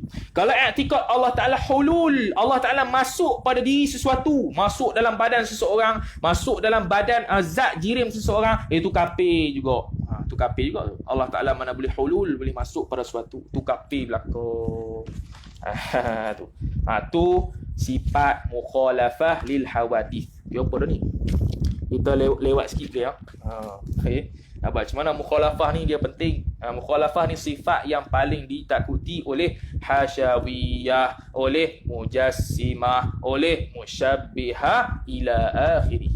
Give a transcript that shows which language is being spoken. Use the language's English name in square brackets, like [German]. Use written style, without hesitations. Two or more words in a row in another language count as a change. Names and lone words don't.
[Malay] Kalau i'tikad Allah Ta'ala hulul, Allah Ta'ala masuk pada diri sesuatu, masuk dalam badan seseorang, masuk dalam badan zat jirim seseorang, itu kafir juga. Itu kafir juga. Allah Ta'ala mana boleh hulul, boleh masuk pada sesuatu, itu kafir belaka. Tu sifat [Arabic] مخالفة للحوادث. [Malay] Dia apa dah ni? Kita lewat sikit dia. Okay. Macam mana mukhalafah ni dia penting. Mukhalafah ni sifat yang paling ditakuti oleh hasyawiyah, oleh mujassimah, oleh musyabbihah [Arabic] إلى آخره.